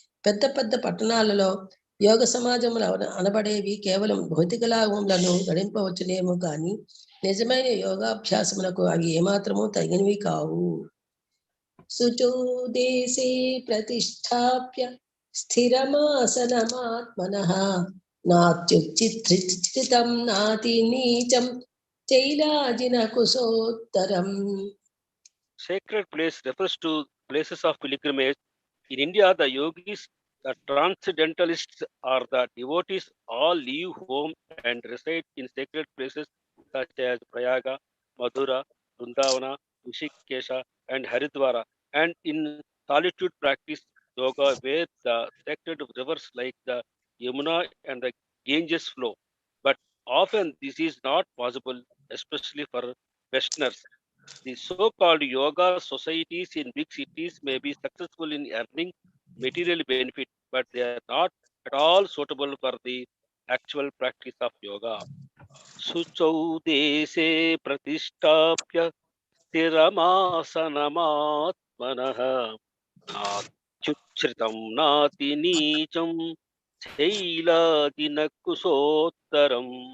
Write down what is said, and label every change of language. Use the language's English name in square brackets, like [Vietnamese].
[Telugu] పెద్ద పెద్ద పట్టణాలలో యోగ సమాజములు అనబడేవి కేవలం భౌతిక లాభములను గడింపవచ్చునేమో కానీ నిజమైన యోగాభ్యాసములకు అవి ఏమాత్రము తగినవి కావు. [Sanskrit] శుచౌ దేశే ప్రతిష్టాప్య స్థిరమాసనమాత్మనః నాత్యుచ్ఛ్రితం నాతి నీచం చైలాజిన కుశోత్తరం. [English] Sacred place refers to places of pilgrimage. In India, the yogis, the transcendentalists, or the devotees all leave home and reside in sacred places such as Prayaga, Madhura, Vrindavana, Rishikesha, and Haridwara, and in solitude practice yoga where the sacred rivers like the Yamuna and the Ganges flow. But often this is not possible, especially for Westerners. The so-called yoga societies in big cities may be successful in earning material benefit, but they are not at all suitable for the actual practice of yoga. [Sanskrit] Suchau dese pratishthapya స్థిరమాసనమాత్మనః నాత్యుచ్ఛ్రితం నాతి నీచం శైలాజిన కుశోత్తరం.